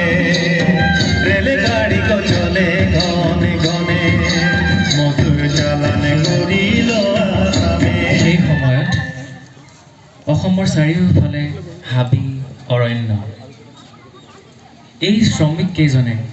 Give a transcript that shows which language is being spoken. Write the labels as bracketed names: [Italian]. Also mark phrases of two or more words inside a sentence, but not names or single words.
[Bangla] রেলগাড়ি তো চলে ঘনে ঘনে মধুর চালান করিল আসামে। [Assamese] সেই সময়ত অসমৰ চাৰিওফালে হাবি অৰণ্য এই শ্ৰমিক কেইজনে